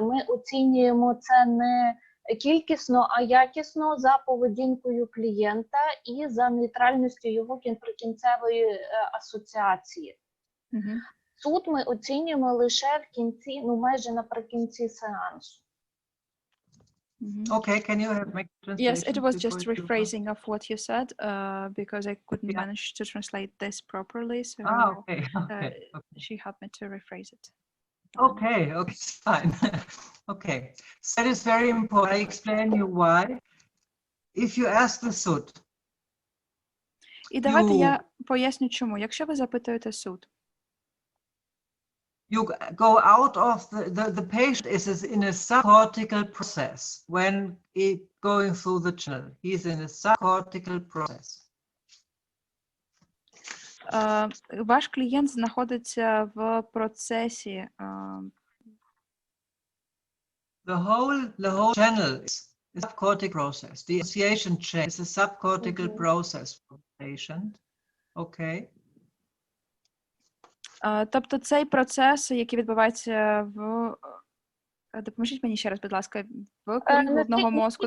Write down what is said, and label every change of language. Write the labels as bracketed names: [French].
[Ukrainian] Ми оцінюємо це не кількісно, а якісно за поведінкою клієнта і за нейтральністю його прикінцевої асоціації. Угу. Суд ми оцінюємо лише в кінці, ну майже наприкінці сеансу. [English] Okay, can you make translation? Yes, it was just rephrasing of what you said, because I couldn't manage to translate this properly, so Okay. she helped me to rephrase it. Okay, fine. Okay, so that is very important. I explain you why. If you ask the SUT, [Ukrainian] І давайте я поясню чому. Якщо ви запитуєте SUT, [English] you go out of the patient is in a subcortical process when it going through the channel. He's in a subcortical process. [Ukrainian] Ваш клієнт знаходиться в процесі. [English] The whole channel is a subcortical process. The association chain is a subcortical process for the patient. Okay. [Ukrainian] Тобто цей процес, який відбувається в... Допоможіть мені ще раз, будь ласка, в корі головного мозку.